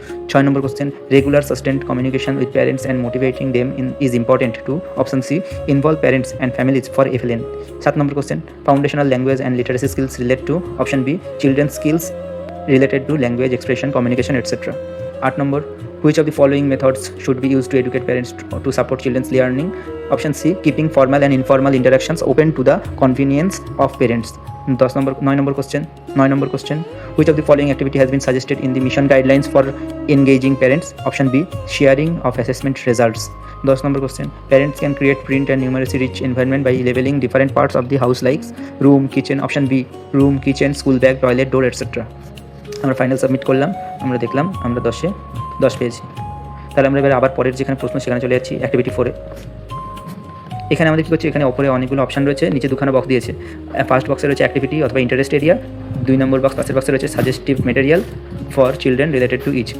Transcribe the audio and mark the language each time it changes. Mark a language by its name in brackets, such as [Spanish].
[English] 6 নম্বর question, regular sustained communication with parents and motivating them is important to, option C, involve parents and families for FLN। 7 নম্বর question, foundational language and literacy skills relate to, option B, children skills related to language, expression, communication, etc. 8 number, which of the following methods should be used to educate parents to support children's learning, option C, keeping formal and informal interactions open to the convenience of parents। 9 number question, which of the following activity has been suggested in the mission guidelines for engaging parents, option B, sharing of assessment results। 10 number question, parents can create print and numeracy rich environment by labeling different parts of the house like room, kitchen, option B, room, kitchen, school bag, toilet, door, etc. [Bangla] আমরা final submit করলাম, আমরা দেখলাম আমরা 10-এ 10 পেয়েছি। তাহলে আমরা এবার আবার পরের যেখানে প্রশ্ন সেখানে চলে যাচ্ছি, [English] Activity 4-এ। [Bangla] এখানে আমাদের কী করছে, এখানে ওপরে অনেকগুলো অপশান রয়েছে, নিচে 2খানা বক্স দিয়েছে। [English] first বক্সে [Bangla] রয়েছে [English] activity [Bangla] অথবা [English] interest area, [Bangla] 2 নম্বর পাশের বক্সে রয়েছে [English] Suggestive material for children related to each.